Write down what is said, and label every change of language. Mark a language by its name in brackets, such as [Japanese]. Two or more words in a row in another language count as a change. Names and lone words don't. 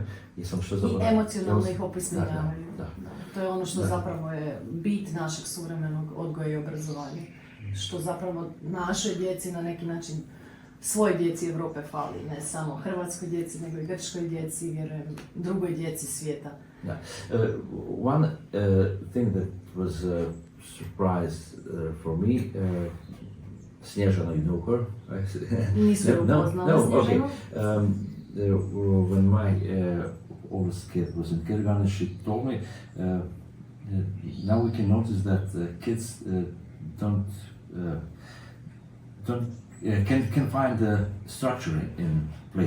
[Croatian] I emocionalno ih opismenjavaju. To je ono što zapravo je bit našeg suvremenog odgoja i obrazovanja. Što zapravo našoj djeci na neki način, svoj djeci Europe fali, ne samo hrvatskoj djeci, nego i grčkoj djeci, vjerujem, drugoj djeci svijeta. [English] One thing that was surprise for me, Snježana, you know her? [Croatian] Nisu je upoznala Snježanu. [English] When my oldest kid was in kindergarten, she told me, now we can notice that kids can find the structure in play.